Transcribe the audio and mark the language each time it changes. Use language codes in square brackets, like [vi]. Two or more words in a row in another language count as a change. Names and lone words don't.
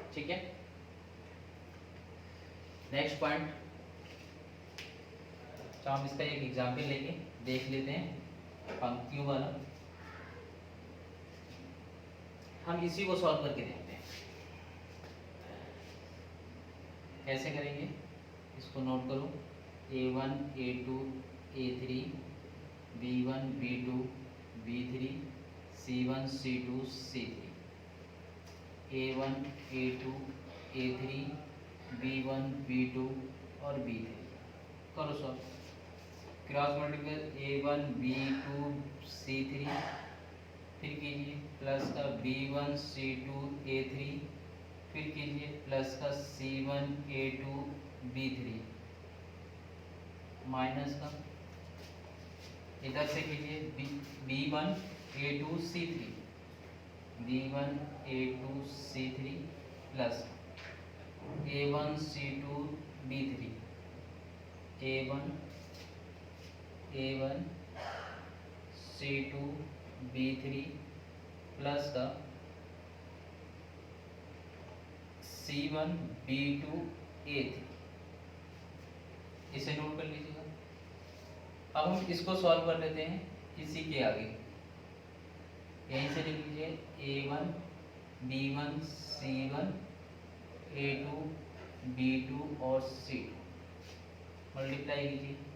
[hi] ठीक है, [en] next point, [hi] तो हम इसका एक एग्जाम्पल लेके देख लेते हैं पंक्तियों वाला। हम इसी को सॉल्व करके देखते हैं कैसे करेंगे। इसको नोट करो, A1 A2 A3 B1 B2 B3 C1 C2 C3, A1 A2 A3 B1 B2 और B3 करो सॉल्व। [en] cross multiply [hi] A1 B2 C3, फिर कीजिए प्लस का B1 C2 A3, फिर कीजिए प्लस का C1 A2 B3, माइनस का इधर से कीजिए B1 A2 C3 B1 A2 C3 प्लस A1 C2 B3 A1 C2 B3 प्लस का C1 B2 A3, इसे नोट कर लीजिएगा। अब हम इसको सॉल्व कर लेते हैं इसी के आगे, यहीं से लिख लीजिए A1 B1 C1 A2 B2 और C2, मल्टीप्लाई कीजिए।